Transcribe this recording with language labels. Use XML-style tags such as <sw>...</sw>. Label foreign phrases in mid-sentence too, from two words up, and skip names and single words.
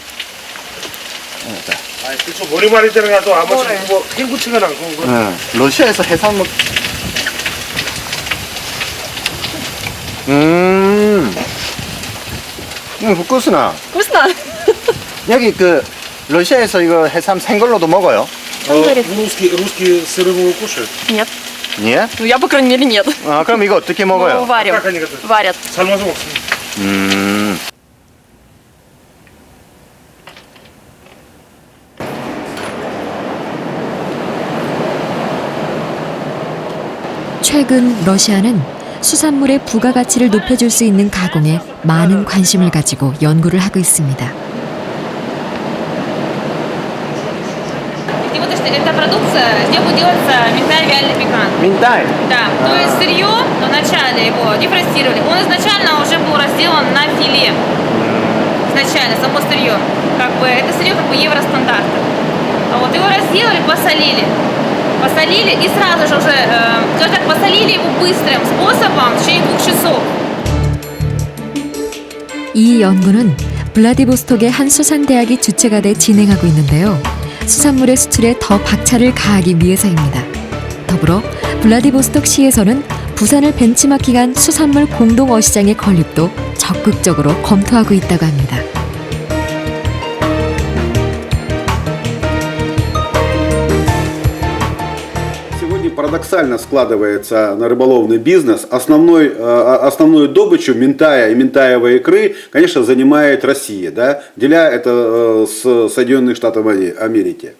<ko>머리말이 들어가도 아마 뭐 헹구치거나 그런 러시아에서 해산 먹.</ko> <ru>вкусно. Вкусно?</ru> <ko>여기 그 러시아에서 이거 해삼 생걸로도 먹어요?</ko> <ru>Русские сырым кушают? Нет. Нет? Ну, я, по крайней мере, нет.</ru> <ko>아, 그럼 이거 어떻게 먹어요?</ko> <ru>Ну, варим. Как они готовят? Варят.</ru> <ko>삶아서 먹습니다. 최근 러시아는 수산물의 부가가치를 높여줄 수 있는 가공에 많은 관심을 가지고 연구를 하고 있습니다.</ko> <ru>Эта продукция, здесь будет делаться минтай вяленый пикант. Минтай? Да. То есть сырье, но вначале его дефростировали. Он изначально уже был разделан на филе. Изначально, само сырье. Это сырье евростандарта. А вот его разделали, посолили. Посолили и сразу же уже, скажем так, посолили его быстрым способом в течение 2 часов.</ru> <ko>이 연구는 블라디보스톡의 한 수산대학이 주체가 돼 진행하고 있는데요. 수산물의 수출에 더 박차를 가하기 위해서입니다. 더불어 블라디보스톡 시에서는 부산을 벤치마킹한 수산물 공동 어시장의 건립도 적극적으로 검토하고 있다고 합니다.</ko> <ru>Парадоксально складывается на рыболовный бизнес. Основную добычу минтая и минтаевой икры, конечно, занимает Россия, да, деля это с Соединенных Штатов Америки.</ru>